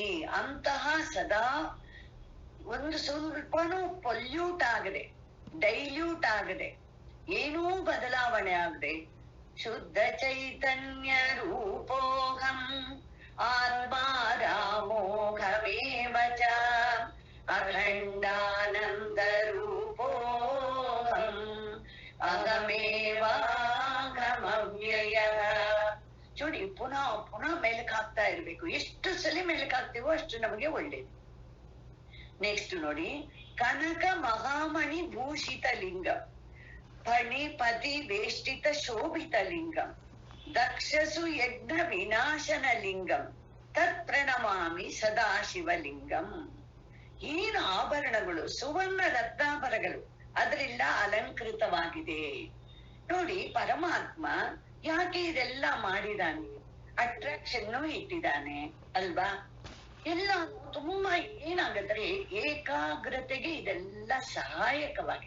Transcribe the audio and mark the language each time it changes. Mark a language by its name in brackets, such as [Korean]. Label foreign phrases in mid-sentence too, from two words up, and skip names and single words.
[Kannada] ಅಂತಹ ಸದಾ ಒಂದು ಸ್ವಲ್ಪನೂ ಪೊಲ್ಯೂಟ್ ಆಗದೆ, ಡೈಲ್ಯೂಟ್ ಆಗದೆ, ಏನೂ ಬದಲಾವಣೆ ಆಗದೆ, [Sanskrit] ಶುದ್ಧ ಚೈತನ್ಯ ರೂಪೋಹಂ ಆತ್ಮಾರಾಮೋಘಮೇವ ಚ ಅಖಂಡಾನಂದ ರೂಪೋಹಂ ಅಹಮೇವಾಘಮವ್ಯಯ. [Kannada] ನೋಡಿ, ಪುನಃ ಪುನಃ ಮೆಲುಕು ಹಾಕ್ತಾ ಇರ್ಬೇಕು. ಎಷ್ಟು ಸಲ ಮೆಲುಕು ಹಾಕ್ತೀವೋ ಅಷ್ಟು ನಮಗೆ ಒಳ್ಳೇದು. [Sanskrit] ನೆಕ್ಸ್ಟ್ ನೋಡಿ, ಕನಕ ಮಹಾಮಣಿ ಭೂಷಿತ ಲಿಂಗಂ ಫಣಿಪತಿ ವೇಷ್ಟಿತ ಶೋಭಿತ ಲಿಂಗಂ ದಕ್ಷಸು ಯಜ್ಞ ವಿನಾಶನ ಲಿಂಗಂ ತತ್ ಪ್ರಣಮಾಮಿ ಸದಾಶಿವಲಿಂಗಂ. [Kannada] ಏನು ಆಭರಣಗಳು, ಸುವರ್ಣ ರತ್ನಾಭರಗಳು ಅದರಿಂದ ಅಲಂಕೃತವಾಗಿದೆ ನೋಡಿ. ಪರಮಾತ್ಮ ಯಾಕೆ ಇದೆಲ್ಲ ಮಾಡಿದಾನೆ, ಅಟ್ರಾಕ್ಷನ್ ಇಟ್ಟಿದ್ದಾನೆ ಅಲ್ವಾ. ಎಲ್ಲ ತುಂಬಾ ಏನಾಗತ್ತೆ, ಏಕಾಗ್ರತೆಗೆ ಇದೆಲ್ಲ ಸಹಾಯಕವಾಗಿದೆ.